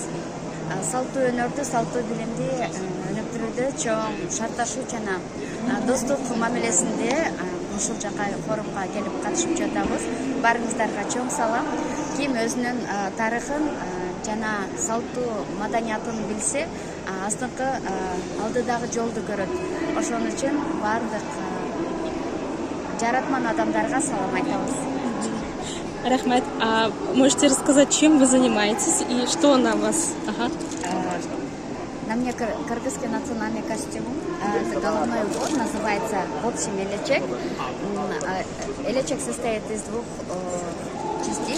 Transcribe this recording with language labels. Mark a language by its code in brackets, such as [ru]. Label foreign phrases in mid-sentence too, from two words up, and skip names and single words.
[ky] Салтуу өнөрдү, салтуу билимди өнүктүрүүдө чоң шартташуу жана достук мамилесинде ушул жака форумга келип катышып жатабыз. Барыңыздарга чоң салам. Ким өзүнүн тарыхын жана салтуу маданиятын билсе, астыңкы алдыдагы жолду көрөт. Ошон үчүн бардык жаратман адамдарга салам айтабыз. Рахмет. [ru] А можете рассказать, чем вы занимаетесь и что на вас? Ага. На мне кыргызский национальный костюм. Это головной убор, называется в общем элечек. Элечек состоит из двух частей.